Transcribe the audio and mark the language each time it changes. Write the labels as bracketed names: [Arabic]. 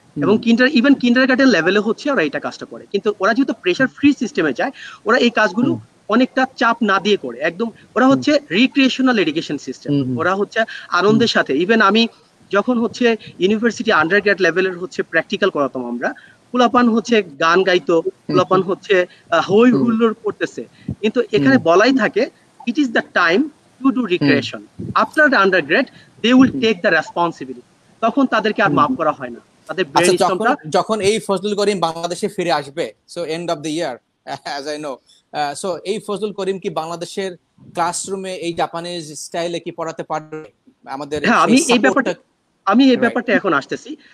[Bangla] এবং কিন্ডারগার্টেন লেভেলে হচ্ছে ওরা এটা কাজটা করে। কিন্তু ওরা যেহেতু প্রেশার ফ্রি সিস্টেমে যায়, ওরা এই কাজগুলো অনেকটা চাপ না দিয়ে করে, একদম ওরা হচ্ছে রিক্রিয়েশনাল এডুকেশন সিস্টেম। ওরা হচ্ছে আনন্দের সাথে, ইভেন আমি যখন হচ্ছে ইউনিভার্সিটি আন্ডারগ্রেড লেভেলের হচ্ছে প্র্যাকটিক্যাল করাতাম, আমরা পোলাপান হচ্ছে গান গাইতো, পোলাপান হচ্ছে হই হুল্লোড় করতেছে, কিন্তু এখানে বলাই থাকে [English] it is the time to do recreation. After the undergrad they will take the responsibility. [Bangla] তখন তাদেরকে আর মাফ করা হয় না, তাদের ব্রেন স্টর্মটা। যখন এই ফজলুল করিম বাংলাদেশে ফিরে আসবে, [English] so end of the year as I know, [Bangla] so এই ফজলুল করিম কি বাংলাদেশের ক্লাসরুমে এই জাপানিজ স্টাইলে কি পড়াতে পারবে আমাদের? হ্যাঁ, আমি এই ব্যাপারটা এখন আসতেছি।